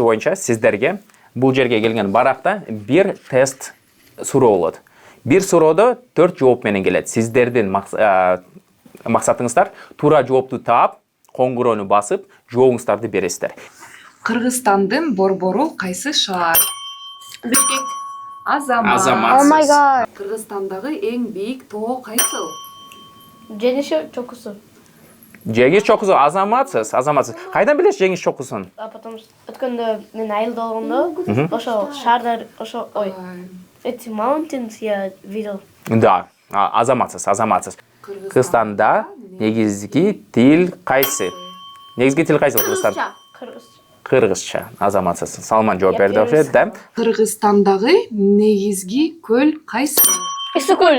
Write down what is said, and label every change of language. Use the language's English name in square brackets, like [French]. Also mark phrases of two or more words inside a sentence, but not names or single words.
[Kyrgyz] боюнча сиздерге бул жерге келген баракта бир тест суроо болот. Бир суроодо 4 жооп менен келет. Сиздердин максатыңыздар туура жоопту таап, коңгуроону басып, жообуңуздарды бересиздер. Кыргызстандын борбору кайсы шаар? Бишкек. Азамат. [English] Oh my god. [Kyrgyz] Кыргызстандагы эң бийик тоо кайсыл? Жеңиш чокусу. Жеңиш чокусу азаматсыз. Кайдан билесиз жеңиш чокусун? [Russian] Потому что [Kyrgyz] өткөндө мен айылда болгондо ошо шаардар ошо эти mountains [Russian] я видел. [Kyrgyz] Да, азаматсыз. Кыргызстанда негизги тил кайсы? Негизги тил кайсы Кыргызстанда? Кыргызча. Азаматсыз. Салман жооп берди окшойт да? Кыргызстандагы негизги көл кайсы? Исыкөл.